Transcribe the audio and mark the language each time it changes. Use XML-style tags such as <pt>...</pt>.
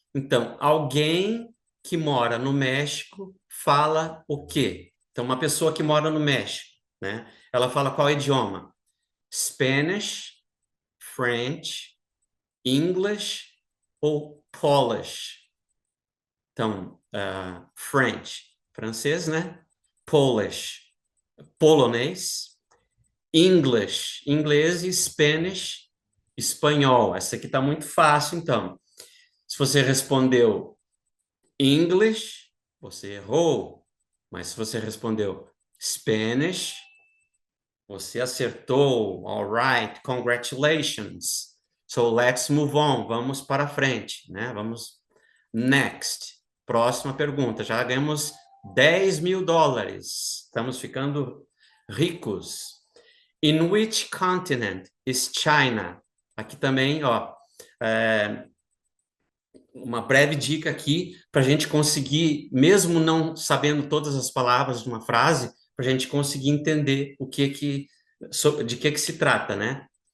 <pt>Então, alguém que mora no México fala o quê? Então, uma pessoa que mora no México, né? Ela fala qual idioma? Spanish, French, English ou Polish? Então, French, francês, né? Polish, polonês. English, inglês e Spanish, espanhol. Essa aqui está muito fácil, então. Se você respondeu English, você errou. Mas se você respondeu Spanish, você acertou.</pt> <en>All right, congratulations. So let's move on.</en> <pt>Vamos para frente, né? Vamos next. Próxima pergunta. Já ganhamos 10 mil dólares. Estamos ficando ricos.</pt> <en>In which continent is China?</en> <pt>Aqui também, ó, uma breve dica aqui para a gente conseguir, mesmo não sabendo todas as palavras de uma frase, para a gente conseguir entender de que se trata, né?</pt>